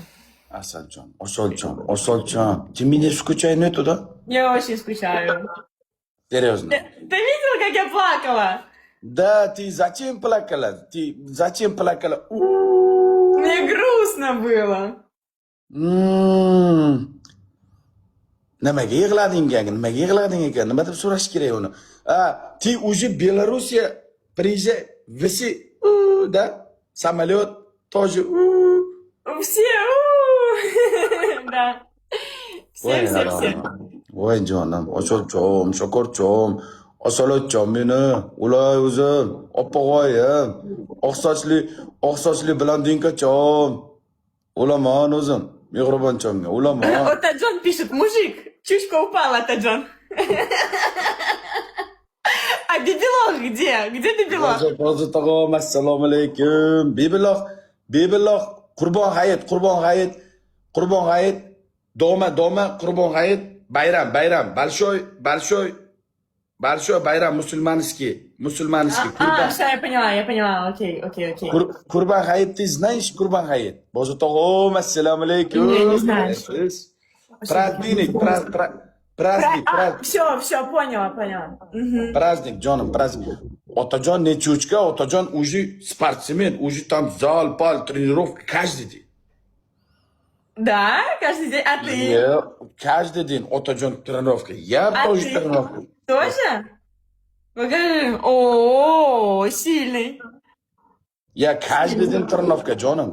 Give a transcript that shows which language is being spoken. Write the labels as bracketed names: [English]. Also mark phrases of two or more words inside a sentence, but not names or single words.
[Uzbek] Осолчон. [Russian] Ты меня скучаешь нету, да? Я очень скучаю. Серьезно. Ты видел, как я плакала? Да, ты зачем плакала? Мне грустно было. [Uzbek] Nimaga yig'lading ekan? Nima deb so'rash kerak uni? [Russian] Ты уже Белоруссия приезжай, виси, да? Самолет тоже. Все, да. Все. [Uzbek] Voy jonim, osolchom, shokorchom, osolotchom meni, ulay o'zim, oppog'oyim, oqsochli blondinka-chom. Ulaman o'zim, mehribonchomga, ulaman. [Russian] Отаджон пишет, мужик, чушка упала, Отаджон. А Бибилох где? Где Бибилох? [Uzbek] Hozir tog'am, assalomu alaykum. Bebiloq, Qurbon hayit, дома, Qurbon hayit, bayram, [Russian] большой bayram, musulmanский. Все, я поняла, окей. Qurbon hayit, ты знаешь Qurbon hayit? [Uzbek] Hozir tog'am, assalomu alaykum. [Russian] Не знаю. Праздник. Все, поняла. Праздник, Джоном, праздник. Otajon nechuchka, otajon уже спортсмен, уже там зал, пал, тренировка каждый день. Да? Каждый день? А ты? Каждый день otajon тренировка. Я А тоже ты? тренировка. Тоже? Покажи. О, сильный. Я каждый день тренировка, Джоном.